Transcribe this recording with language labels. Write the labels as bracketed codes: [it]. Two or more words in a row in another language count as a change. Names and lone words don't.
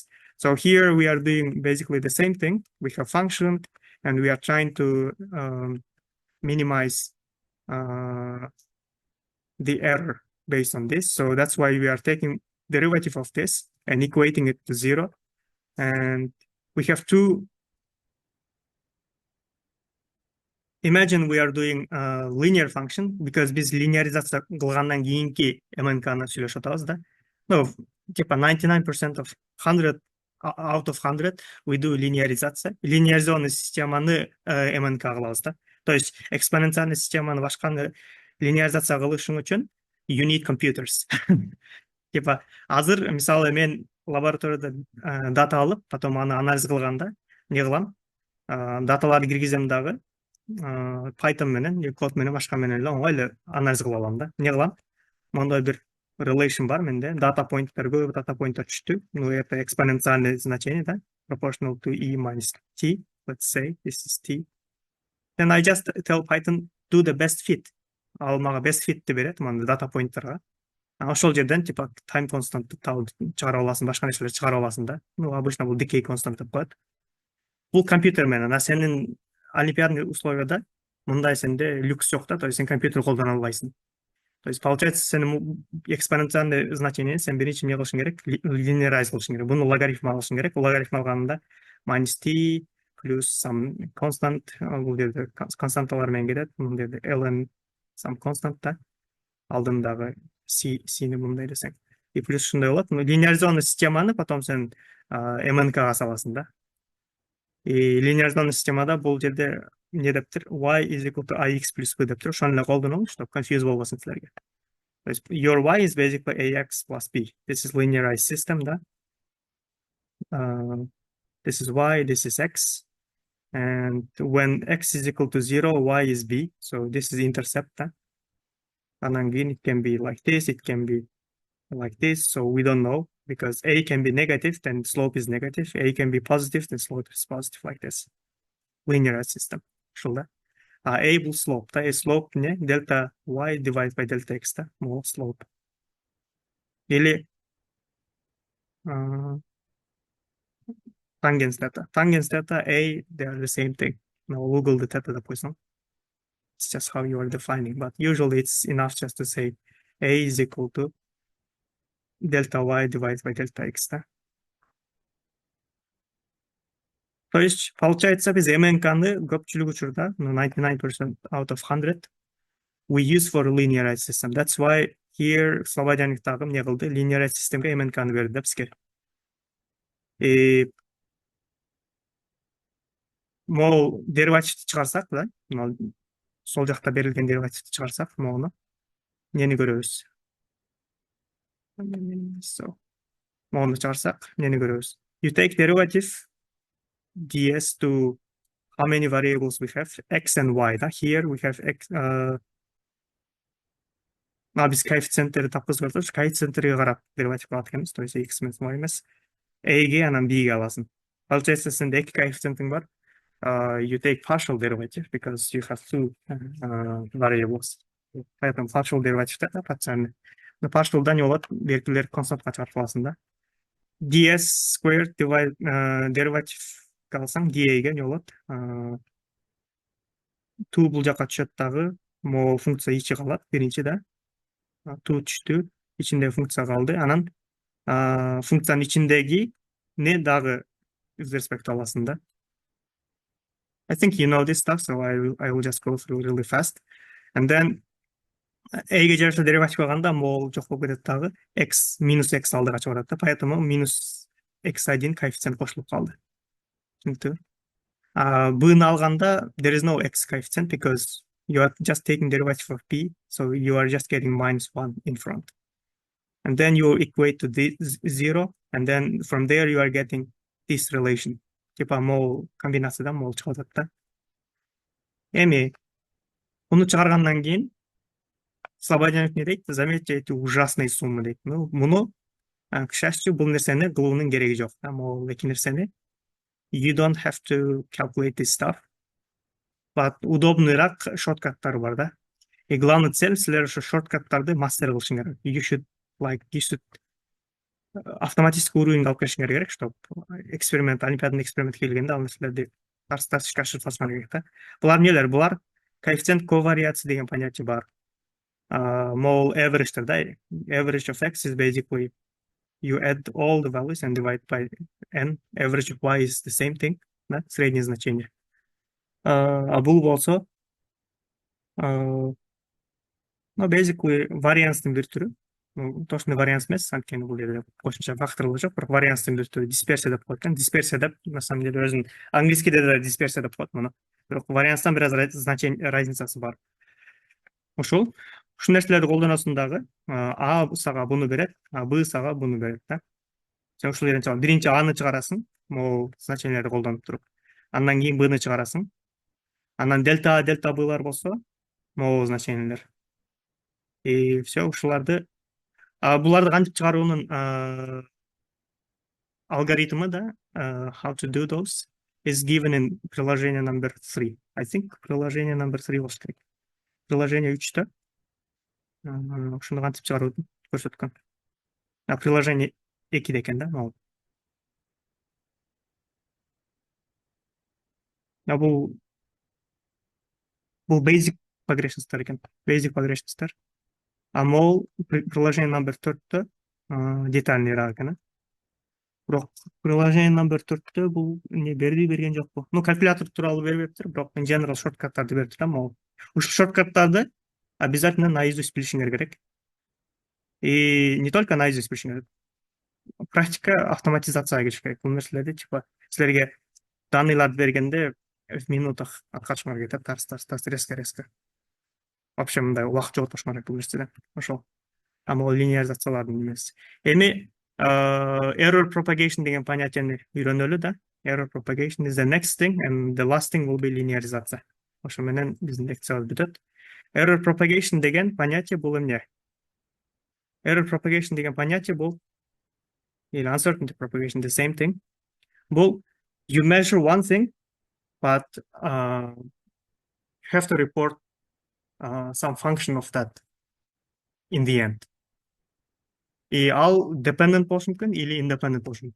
[en] So here we are doing basically the same thing. We have function and we are trying to minimize the error based on this. So that's why we are taking derivative of this and equating it to zero. And we have two. Imagine we are doing a linear function because [ky] biz linearizация кылгандан кийинки MNK-ны сүйлөшүп атабыз да. [en] No, типа 99% of 100 out of 100 we do linearizация. [ky] Линеаризованный системаны MNK кылабыз да. То есть экспоненциальный системаны башканы линеаризация кылышың үчүн [en] you need computers. [ky] Типа азыр мисалы мен лабораторияда дата алып, потом аны анализ кылганда не кылам? Даталарды киргизем дагы Python менен, код менен башка менен эле оңой анализ кыла алам да. Не кылам? Мондай бир relation бар менде, [en] data poinттер [ky] көп [en] data poinттер [ky] түштү. [ru] Ну это экспоненциальное значение, да? [en] Proportional to e minus t. Let's say this is t. Then I just tell Python do the best fit. [ky] Ал мага [en] best fit [ky] деп берет, мына [en] data pointтерге. [ky] Ошол жерден типа [en] time constant [ky] чыгара аласың, башка нерселер чыгара аласың да. Ну обычно бул [en] decay constant [ky] деп коет. Бул компьютер менен, а сенин олимпиадный условияда мындай сенде люкс жок да, [ru] то есть [ky] сен компьютер колдоно албайсың. [ru] То есть получается [ky] сенин экспоненциальный значение сен биринчи эмне кылышың керек, linearize кылышың керек. Буну логарифм алышың керек. Логарифм алганда [en] minus t plus some constant, [ky] бул жерде константалар менен келет. Бул жерде ln [en] some constant [ky] да. Алдындагы c-ни мындай десең. И плюс ушундай болот. Линеаризованный системаны потом сен MNK-га саласың да. И линеаризованный системада бул жерде не дептир? [en] Y is equal to ix plus b [ky] дептир. Ошону эле колдонолу, чтобы confuse болбосун силерге. [ru] То есть [en] your y is basically ax plus b. This is linearized system, да? This is y, this is x. And when x is equal to 0, y is b. So this is intercept, да? And again, it can be like this, it can be like this. So we don't know because a can be negative, then slope is negative. A can be positive, then slope is positive, like this. Linearized system. Шулда. A бул slope, да? A slope не? Delta y divided by delta x, да? Мол slope. Или tangents theta. Tangents theta, A, they are the same thing. Now Google the theta de Poisson. It's just how you are defining, but usually it's enough just to say A is equal to delta y divided by delta x, да? [ru] То есть, получается, [ky] biz MNK-ны көпчүлүк учурда, [en] 99% out of 100, we use for a linearized system. That's why here [ky] Слободяниктагы эмне кылды? [en] Linearized systemге [ky] MNK-ны берди да бизге. Мол деривативти чыгарсак, да? Сол жакта берилген деривативти чыгарсак, могуну эмнени көрөбүз? Могуну чыгарсак, эмнени көрөбүз? [en] You take derivative ds to how many variables we have? X and y, да? Here we have x. [ky] Биз коэффициенттерди тапкызып жатабыз. Коэффициенттерге карап дериватив алат экенбиз. [ru] То есть [ky] x эмес, y эмес. A'ге анан B'ге аласың. Получается, сенде эки коэффициентиң бар. [en] You take partial derivative because you have two variables. [ky] Поэтому [en] partial derivative [ky] да, патшаны. Но partial'да не болот, белгилерди константка чыгарып аласың да. ds squared derivative алсаң dA'ге не болот? 2 бул жака түшөт дагы, могу функция ичи калат, биринчи да. 2 түштү, ичинде функция калды. Анан функциянын ичиндеги не дагы [en] with respect to [ky] аласың да. [en] I think you know this stuff, so I will just go through really fast. [ky] And then A'ге жараша дериватив алганда мол жок болуп кетет дагы. X минус X алдыга чыгып барат да. Поэтому минус X1 коэффициент кошулуп калды. Түшүнүктүбү? B'ны алганда [en] there is no X coefficient because you are just taking derivative of B, so you are just getting -1 in front. And then you equate to this 0, and then from there you are getting this relation. [ky] Типа мол комбинациядан мол чыгып атат да. Эми муну чыгаргандан кийин Слободянов не дейт? [ru] Заметьте эти ужасные суммы дейт. [ky] Ну, муну, [ru] к счастью, [ky] бул нерсени кылуунун кереги жок. Могу эки нерсени. [en] You don't have to calculate this stuff. [ky] But удобныйраак шорткаттар бар да. [ru] И главный цель [ky] силер ошо шорткаттарды мастер кылышыңар керек. [en] You should [ky] автоматический уровеньге алып келишиңер керек, чтобы эксперимент, олимпиаданын эксперименти келгенде ал нерселерди тарс-тарс ашырып салышыңар керек да. Булар нелер? Булар [ru] коэффициент ковариации [ky] деген понятие бар. Mole average да. [en] Average of X is basically you add all the values and divide by n. Average of Y is the same thing, [ru] да, среднее значение. [ky] Бул болсо, [en] basically variance-тын [ky] бир түрү. Точно variance эмес, анткени бул жерде кошумча факторлор жок, бирок variance-тын бир түрү дисперсия деп коет экен. Дисперсия деп [ru] на самом деле [ky] өзүнүн английскийде да дисперсия деп коет муну. Бирок variance-тан бир аз значение разницасы бар. Ушул нерселерди колдоносуң дагы. А сага буну берет, Б сага буну берет да. Сен ушул жерден чыгасың. Биринчи Аны чыгарасың, могу значениелерди колдонуп туруп. Андан кийин Бны чыгарасың. Анан дельта Б'лар болсо, могу значениелер. И все, ушуларды буларды кантип чыгаруунун алгоритмы да, [en] how to do those is given in приложение number 3. [ky] I think приложение [en] number 3 [ky] болуш керек. Приложение 3-тө. Ушуну кантип чыгарууну көрсөткөн. Приложение 2-де экен да, могу. Бул basic progressions'тар экен. Basic progressions'тар. Могу приложение [en] number 4-тө [ky] детальныйраак экен. Бирок приложение [en] number 4-тө [ky] бул не берген жокпу. Ну, калькулятор тууралуу бербептир, бирок [en] in general [ky] шорткаттарды бериптир да, могу. Ушул шорткаттарды [ru] обязательно наизусть [ky] билишиңер керек. [ru] И не только наизусть [ky] билишиңер керек. Практика автоматизацияга кириш керек. Бул нерселерди типа силерге данныйларды бергенде [ru] в минутах [ky] аткарышыңар керек, тарс резко. Вообще мындай убакыт жоготпошуңар керек бул нерседен. Ошол. Могу линеаризациялардын эмес. Эми [en] error propagation [ky] деген понятияны үйрөнөлү да. [en] Error propagation is the next thing and the last thing will be linearizация. [ky] Ошо менен биздин лекциябыз бүтөт. [en] Error propagation [ky] деген понятие бул эмне? Error propagation деген понятие бул или [en] uncertainty propagation the same thing. Бул you measure one thing but you have to report some function of that in the end. [ky] И ал dependent болушу мүмкүн или independent болушу мүмкүн.